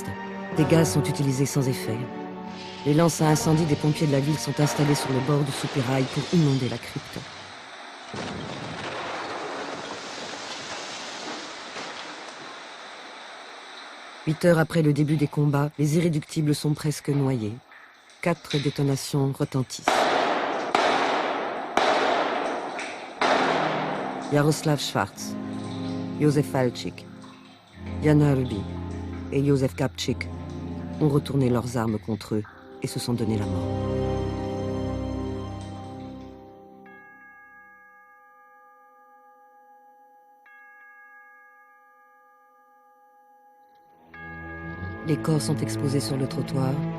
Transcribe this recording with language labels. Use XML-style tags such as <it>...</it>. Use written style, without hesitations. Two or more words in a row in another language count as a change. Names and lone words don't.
<fr>Des gaz sont utilisés sans effet. Les lances à incendie des pompiers de la ville sont installées sur le bord du soupirail pour inonder la crypte. Huit heures après le début des combats, les irréductibles sont presque noyés. 4 détonations retentissent. Jaroslav Schwarz, Josef Falčík, Jan Hörby et Josef Gabčík ont retourné leurs armes contre eux et se sont donné la mort. Les corps sont exposés sur le trottoir.</fr>